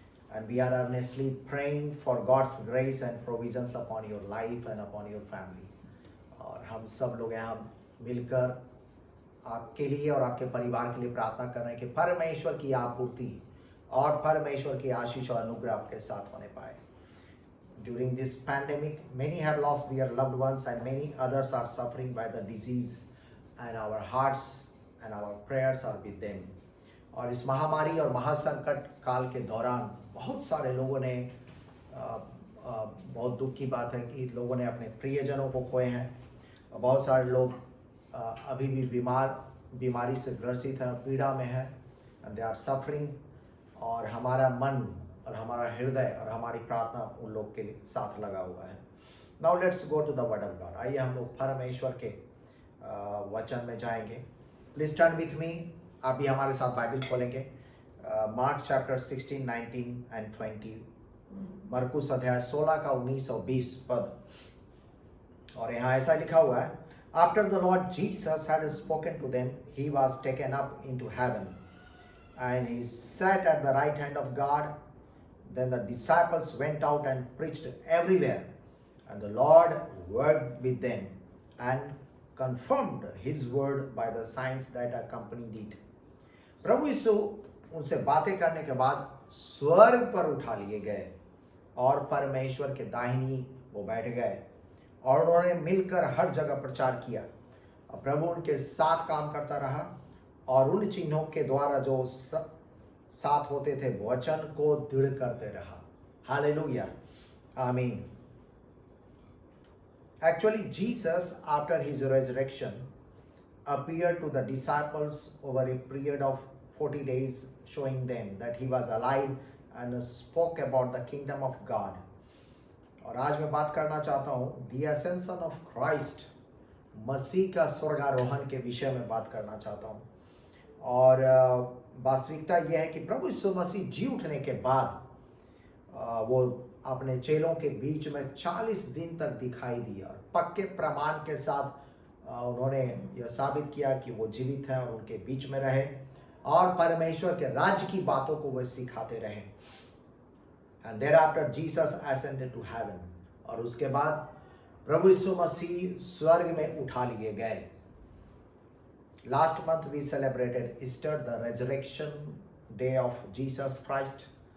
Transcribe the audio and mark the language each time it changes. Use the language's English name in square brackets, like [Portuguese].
[English] And we are earnestly praying for God's grace and provisions upon your life and upon your family. [Hindi] और हम सब लोग यहाँ मिलकर आपके लिए और आपके परिवार के लिए प्रार्थना कर रहे हैं कि परमेश्वर की आपूर्ति और परमेश्वर की आशीष और अनुग्रह आपके साथ होने पाए. [English] During this pandemic, many have lost their loved ones and many others are suffering by the disease, and our hearts and our prayers are with them. [Hindi] और इस महामारी और महासंकट काल के दौरान बहुत सारे लोगों ने बहुत दुख की बात है कि लोगों ने अपने प्रियजनों को खोए हैं. बहुत सारे लोग अभी भी बीमारी से ग्रसित हैं, पीड़ा में हैं, [English] and they are suffering. [Hindi] और हमारा मन और हमारा हृदय और हमारी प्रार्थना उन लोग के लिए साथ लगा हुआ है. [English] Now let's go to the word of God. [Hindi] आइए हम लोग परमेश्वर के वचन में जाएंगे. [English] Please turn with me. [Hindi] आप भी हमारे साथ बाइबल खोलेंगे. [English] Mark chapter 16, 19 and 20. [Hindi] मरकुस अध्याय 16 का 19 और 20 पद. और यहाँ ऐसा लिखा हुआ है, [English] After the Lord Jesus had spoken to them, he was taken up into heaven, and he sat at the right hand of God. Then the disciples went out and preached everywhere, and the Lord worked with them and confirmed his word by the signs that accompanied it. [Hindi] प्रभु यीशु उनसे बातें करने के बाद स्वर्ग पर उठा लिए गए और परमेश्वर के दाहिनी वो बैठ गए और उन्होंने मिलकर हर जगह प्रचार किया. और प्रभु उनके साथ काम करता रहा और उन चिन्हों के द्वारा जो साथ होते थे वचन को दृढ़ करते रहा. हालेलुया, आमीन. [English] Actually, Jesus, after his resurrection, appeared to the disciples over a period of 40 days, showing them that he was alive and spoke about the kingdom of God. [Hindi] और आज मैं बात करना चाहता हूँ [English] the ascension of Christ, [Hindi] मसीह का स्वर्गारोहण के विषय में बात करना चाहता हूँ. और वास्तविकता यह है कि प्रभु यीशु मसीह जी उठने के बाद वो अपने चेलों के बीच में 40 दिन तक दिखाई दिया और पक्के प्रमाण के साथ उन्होंने यह साबित किया कि वो जीवित हैं और उनके बीच में रहे और परमेश्वर के राज्य की बातों को वे सिखाते रहे. [English] And thereafter Jesus ascended to heaven. [Hindi] और उसके बाद प्रभु यीशु मसीह स्वर्ग में उठा लिए गए. [English] Last month we celebrated Easter, the resurrection day of Jesus Christ.